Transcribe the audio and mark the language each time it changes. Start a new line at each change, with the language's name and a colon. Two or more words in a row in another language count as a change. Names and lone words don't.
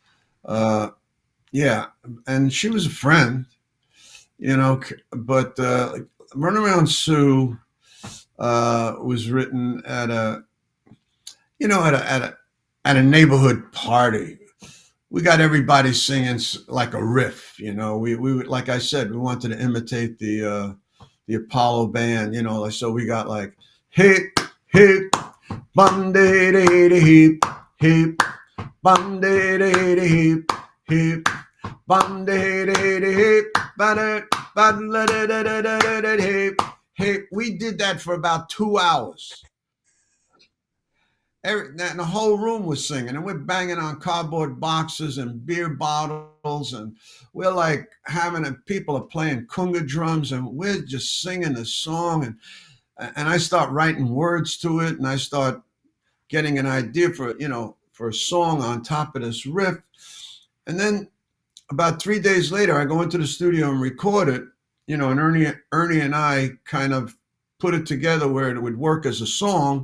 English: Yeah, and she was a friend, but Runaround Sue was written at at a neighborhood party. We got everybody singing like a riff, we like I said, we wanted to imitate the Apollo band, so we got like hip hip bum de de de hip hip bum de de de hip hip bum de de de hip ba da ba da da da da da hip Hey, we did that for about 2 hours. And the whole room was singing, and we're banging on cardboard boxes and beer bottles, and we're like having people are playing conga drums, and we're just singing the song, and I start writing words to it, and I start getting an idea for for a song on top of this riff, and then about 3 days later, I go into the studio and record it, and Ernie and I kind of put it together where it would work as a song.